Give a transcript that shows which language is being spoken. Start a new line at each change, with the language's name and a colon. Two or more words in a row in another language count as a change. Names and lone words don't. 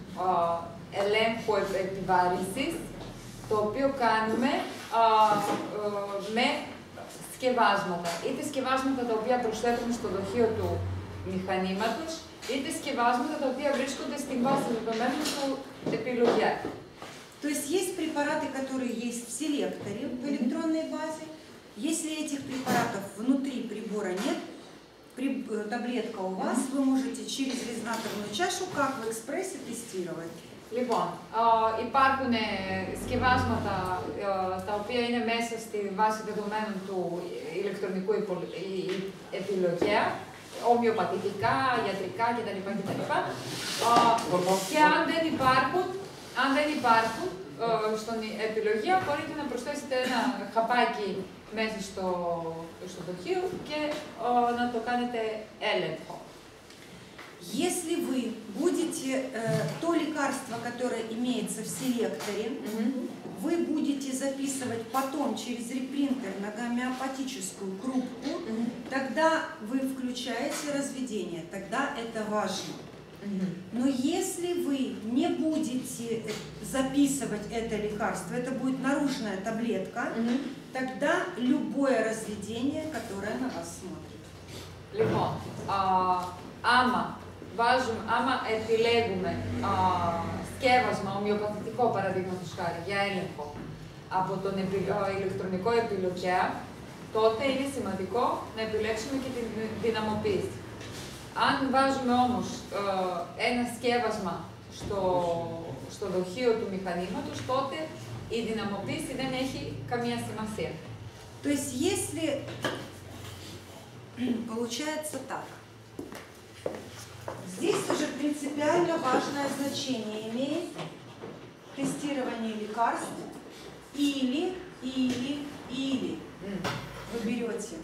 Greek: ελέγχου επιβάρυνσης, το οποίο κάνουμε με σκευάσματα. Είτε σκευάσματα τα οποία προσθέτουμε στο δοχείο του μηχανήματος, είτε σκευάσματα τα οποία βρίσκονται στην βάση δεδομένων του επιλογέα.
Russian: То есть есть препараты, которые есть в селекторе в электронной базе. Если этих препаратов внутри прибора нет, таблетка у вас, вы можете через резонаторную чашу, как в экспрессе, тестировать.
Greek: Λοιπόν, υπάρχουν σκευάσματα τα οποία είναι μέσα στη βάση δεδομένων του ηλεκτρονικού επιλογέα, ομοιοπαθητικά, ιατρικά κτλ. Και αν δεν υπάρχουν στον επιλογέα, μπορείτε να προσθέσετε ένα χαπάκι μέσα στο δοχείο και να το κάνετε έλεγχο.
Russian: Если вы будете то лекарство, которое имеется в селекторе, вы будете записывать потом через репринтер на гомеопатическую группу, тогда вы включаете разведение, тогда это важно. Но если вы не будете записывать это лекарство, это будет наружная таблетка, тогда любое разведение, которое на вас смотрит.
Greek: Λοιπόν, άμα επιλέγουμε σκεύασμα ομοιοπαθητικό, παραδείγματος χάρη, για έλεγχο από τον ηλεκτρονικό επιλογέα, τότε είναι σημαντικό να επιλέξουμε και την δυναμοποίηση. Αν βάζουμε όμως ένα σκεύασμα στο δοχείο του μηχανήματος, τότε η δυναμοποίηση δεν έχει καμία σημασία.
Russian: То есть, если получается так, здесь уже принципиально важное значение имеет тестирование лекарств или. Вы берете.